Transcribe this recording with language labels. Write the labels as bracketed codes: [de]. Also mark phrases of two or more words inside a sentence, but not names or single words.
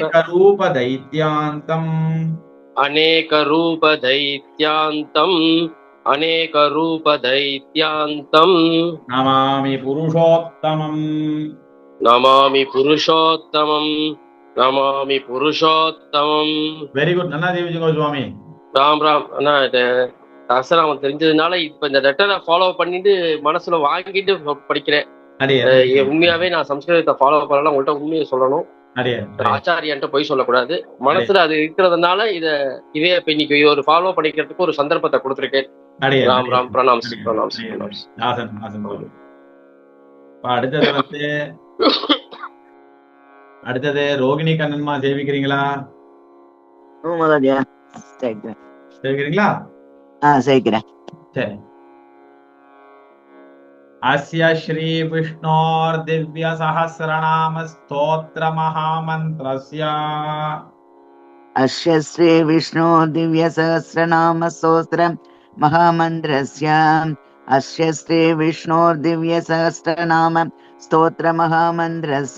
[sa] अनेकरूपदैत्यान्तम् अनेकरूपदैत्यान्तम् अनेकरूपदैत्यान्तम् नमामि पुरुषोत्तमम् नमामि पुरुषोत्तमम् नमामि पुरुषोत्तमम् [en] very good [ta] நல்லா ஜீவிச்சுக்கோ சுவாமி ராம் ராம் அண்ணா இது அசராமம் தெரிஞ்சதுனால இப்ப இந்த லெட்டரை ஃபாலோ பண்ணிட்டு மனசுல வாங்கிட்டு படிக்கிறேன். அடியே உண்மையாவே நான் சம்ஸ்கிருதத்தை ஃபாலோ பண்ணலாம். உங்கள்கிட்ட உண்மையை சொல்லணும். அடியே ஆச்சாரியன்ட்ட போய் சொல்லக்கூடாது. மனசுல அது இருக்கிறதுனால இதே இப்ப இன்னைக்கு ஒரு ஃபாலோ பண்ணிக்கிறதுக்கு ஒரு சந்தர்ப்பத்தை கொடுத்திருக்கேன். அடியே ராம் ராம் பிரணாம்ஸ் பிரணாம்ஸ் அடியே. பிரணாம்ஸ். ஆசன் ஆசன் போடு. அடுத்தது அடுத்தது ரோகிணி கண்ணன்மா சேவிக்கிறீங்களா? சேவிக்கிறீங்களா? சேவிக்கிறேன். சரி. [sa] अस्य श्री विष्णोर् दिव्य सहस्रनाम स्तोत्र महामन्त्रस्य अस्य श्री विष्णु दिव्य सहस्रनाम स्तोत्र महामन्त्रस्य अस्य श्री विष्णु दिव्य सहस्रनाम स्तोत्र महामन्त्रस्य